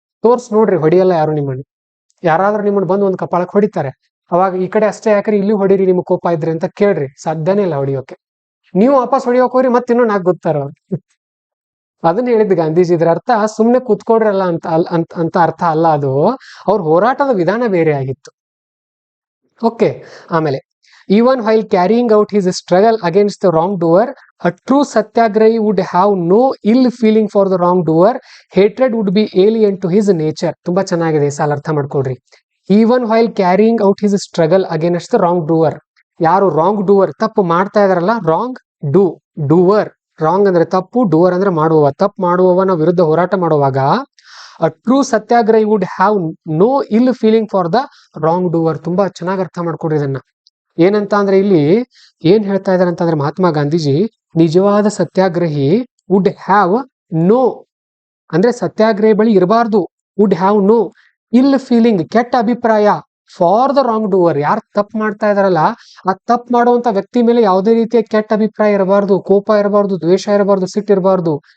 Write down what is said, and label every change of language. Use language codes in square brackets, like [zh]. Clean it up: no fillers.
[kn] ತೋರ್ಸ್ ನೋಡ್ರಿ, ಹೊಡಿಯಲ್ಲ ಯಾರು ನಿಮ್ಮನ್ನು. ಯಾರಾದ್ರೂ ನಿಮ್ಮನ್ನು ಬಂದು ಒಂದು ಕಪಾಳಕ್ಕೆ ಹೊಡಿತಾರೆ, ಅವಾಗ ಈ ಕಡೆ ಅಷ್ಟೇ ಯಾಕ್ರಿ ಇಲ್ಲಿ ಹೊಡೀರಿ ನಿಮ್ಗೆ ಕೋಪ ಇದ್ರೆ ಅಂತ ಕೇಳ್ರಿ, ಸಾಧ್ಯನೇ ಇಲ್ಲ ಹೊಡಿಯೋಕೆ. ನೀವು ವಾಪಸ್ ಹೊಡಿಯೋಕೆ ಹೋಗ್ರಿ ಮತ್ತೆ ಇನ್ನೂ ನಾಲ್ಕು ಗೊತ್ತಾರ ಅವ್ರು. ಅದನ್ನ ಹೇಳಿದ್ ಗಾಂಧೀಜಿ. ಇದ್ರ ಅರ್ಥ ಸುಮ್ನೆ ಕೂತ್ಕೊಡ್ರಲ್ಲ ಅಂತ ಅರ್ಥ ಅಲ್ಲ ಅದು. ಅವ್ರ ಹೋರಾಟದ ವಿಧಾನ ಬೇರೆ ಆಗಿತ್ತು. ಓಕೆ. [en] ಆಮೇಲೆ even while carrying out his struggle against the wrongdoer, a true satyagrahi would have no ill feeling for the wrongdoer. Hatred would be alien to his nature. [kn] ತುಂಬಾ ಚೆನ್ನಾಗಿದೆ, ಸಾಲ ಅರ್ಥ ಮಾಡ್ಕೊಡ್ರಿ. [en] even while carrying out his struggle against the wrongdoer, [kn] ಯಾರು wrong doer, ತಪ್ಪು ಮಾಡ್ತಾ ಇದಾರಲ್ಲ, wrong doer, wrong ಅಂದ್ರೆ ತಪ್ಪು, ಡೂವರ್ ಅಂದ್ರೆ ಮಾಡುವವ, ತಪ್ಪು ಮಾಡುವವನ ವಿರುದ್ಧ ಹೋರಾಟ ಮಾಡುವಾಗ [en] a true satyagrahi would have no ill feeling for the wrongdoer. [kn] ತುಂಬಾ ಚೆನ್ನಾಗಿ ಅರ್ಥ ಮಾಡ್ಕೊಡ್ರಿ ಇದನ್ನ. ಏನಂತ ಅಂದ್ರೆ ಇಲ್ಲಿ ಏನ್ ಹೇಳ್ತಾ ಇದಾರೆ ಅಂತಂದ್ರೆ ಮಹಾತ್ಮ ಗಾಂಧೀಜಿ, ನಿಜವಾದ ಸತ್ಯಾಗ್ರಹಿ [en] would have no, [kn] ಅಂದ್ರೆ ಸತ್ಯಾಗ್ರಹಿ ಬಳಿ ಇರಬಾರ್ದು, ವುಡ್ ಹ್ಯಾವ್ ನೋ ಇಲ್ ಫೀಲಿಂಗ್, ಕೆಟ್ಟ ಅಭಿಪ್ರಾಯ, [en] for the wrongdoer, [kn] ಯಾರು ತಪ್ಪು ಮಾಡ್ತಾ ಇದಾರಲ್ಲ ಆ ತಪ್ಪು ಮಾಡುವಂತ ವ್ಯಕ್ತಿ ಮೇಲೆ ಯಾವುದೇ ರೀತಿಯ ಕೆಟ್ಟ ಅಭಿಪ್ರಾಯ ಇರಬಾರ್ದು, ಕೋಪ ಇರಬಾರ್ದು, ದ್ವೇಷ ಇರಬಾರ್ದು, ಸಿಟ್ಟು ಇರಬಾರ್ದು.